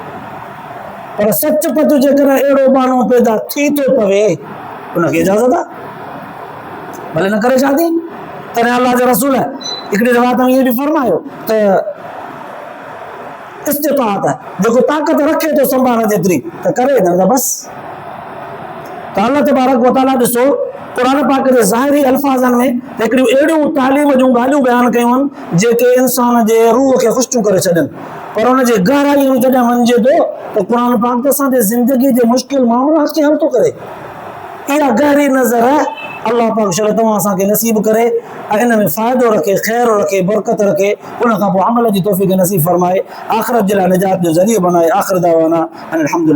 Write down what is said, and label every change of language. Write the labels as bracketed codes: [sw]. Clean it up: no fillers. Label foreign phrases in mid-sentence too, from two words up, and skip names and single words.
[sd] पर सच पच जेकॾहिं अहिड़ो बानो पैदा थी थो पवे, उनखे इजाज़त आहे, भले न करे शादी। तॾहिं अल्लाह जे रसूल हिकिड़ी रिवायत में इहो बि फरमायो त इस्तिताअत जेको ताक़त रखे थो संभालण जेतिरी त करे, न त बसि। त [ar] الله تبارك وتعالى [sd] ॾिसो क़ुरान पाक जे ज़ाहिरी अल्फाज़नि में हिकिड़ियूं अहिड़ियूं तालीम जूं ॻाल्हियूं बयानु कयूं आहिनि जेके इंसान जे रूह खे ख़ुशि करे छॾनि। पर हुन जे गहराईअ में जॾहिं वञिजे थो त क़ुरान पाक त असांजे ज़िंदगी जे मुश्किल मामलात खे हल थो करे। इहा गहरी नज़र अल्लाह पाक शल तव्हां असांखे नसीब करे ऐं इन में फ़ाइदो रखे, ख़ैर रखे, बरकत रखे, उन खां पोइ अमल जी तौफ़ीक़ नसीब फरमाए, आख़िरत जे लाइ निजात जो ज़रियो बनाए। [ar] آخر دعوانا أن الحمد لله.